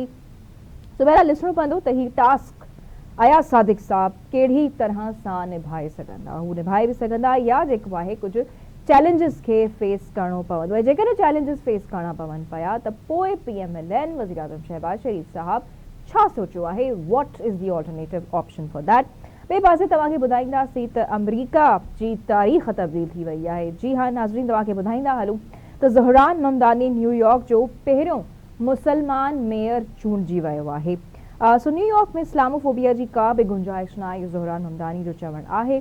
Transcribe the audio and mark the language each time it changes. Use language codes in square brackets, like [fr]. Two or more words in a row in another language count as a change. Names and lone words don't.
[sd] बहरहाल ॾिसणो पवंदो त हीउ टास्क अयाज़ सादिक साहब कहिड़ी तरह सां निभाए सघंदा, हू निभाए बि सघंदा या जेको आहे कुझु चैलेंजिस खे फेस करणो पवंदो आहे। जेकॾहिं [en] challenges face [sd] करणा पवनि पिया त पोइ PMLN वज़ीर-ए-आज़म शहबाज शरीफ साहब छा सोचियो आहे? [en] What is the alternative option for that? [sd] ॿिए पासे तव्हांखे ॿुधाईंदासीं त अमरीका जी तारीख़ तब्दील थी वई आहे। जी हाँ नाज़रीन, तव्हांखे ॿुधाईंदा हलूं त ज़हरान ममदानी न्यूयॉर्क जो पहिरियों मुसलमान मेयर चूंडिजी वियो आहे। न्यूयॉर्क में इस्लामोफोबिया जी का बि गुंजाइश न आहे, इहो ज़हरान ममदानी जो चवणु आहे।